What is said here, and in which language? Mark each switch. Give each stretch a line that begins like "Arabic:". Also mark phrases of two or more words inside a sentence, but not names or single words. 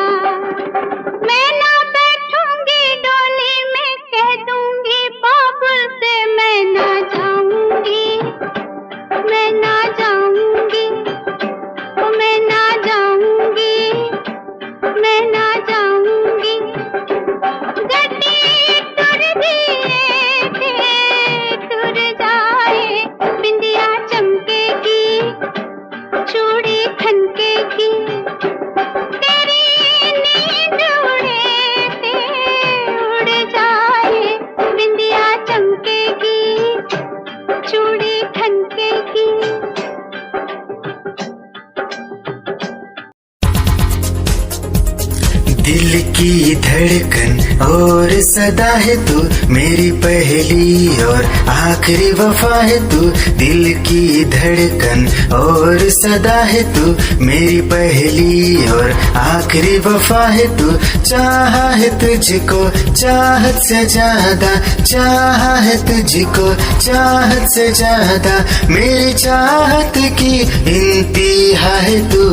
Hindi: मैं ना बैठूंगी डोली में, कह दूंगी बाबुल से मैं ना जाऊंगी, मैं ना जाऊंगी, ओ मैं ना जाऊंगी, मैं ना जाऊंगी।
Punjabi: ਗੱਡੀ ਤੁਰ ਦਿੱਤੇ ਤੇ ਤੁਰ ਜਾਏ,
Hindi: बिंदिया चमकेगी, चूड़ी खनकेगी।
Punjabi: ਤੇਰੀ ਨੀਂਦ ਉੱਡੇ ਤੇ ਉੱਡ ਜਾਏ,
Hindi: बिंदिया चमकेगी, चूड़ी खनकेगी। दिल की धड़कन और सदा है तू, मेरी पहली और आखिरी वफा है तू। दिल की धड़कन और सदा है तू, मेरी पहली और आखिरी वफा है तू। चाहा है तुझको चाहत से ज्यादा, चाहा है तुझको चाहत से ज्यादा, मेरी चाहत की इंतहा है तू।